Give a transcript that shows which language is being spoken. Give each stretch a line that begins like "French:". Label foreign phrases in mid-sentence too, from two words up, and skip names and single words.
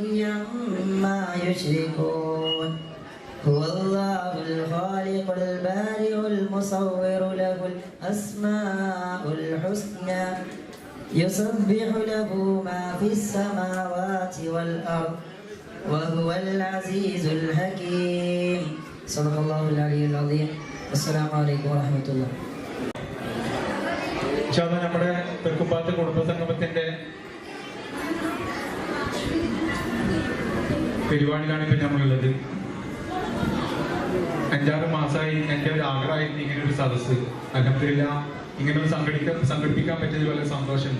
Arabic: عما يشركون هو الله الخالق البارئ المصور له الأسماء الحسنى يسبح له ما في السماوات والأرض وهو العزيز الحكيم صدق الله العلي العظيم السلام عليكم ورحمة الله.
Malayalam: നമ്മുടെ തെക്കുംപാത്ത് കുടുംബസംഗമത്തിന്റെ പരിപാടിയിലാണ് ഇപ്പം നമ്മളുള്ളത്. 5-6 മാസമായി എൻ്റെ ഒരു ആഗ്രഹമായിരുന്നു ഇങ്ങനെ ഒരു സദസ്സ്. അൽഹംദുലില്ലാ ഇങ്ങനെ ഒരു സംഘടിപ്പിക്കാൻ പറ്റിയതിൽ വളരെ സന്തോഷമുണ്ട്.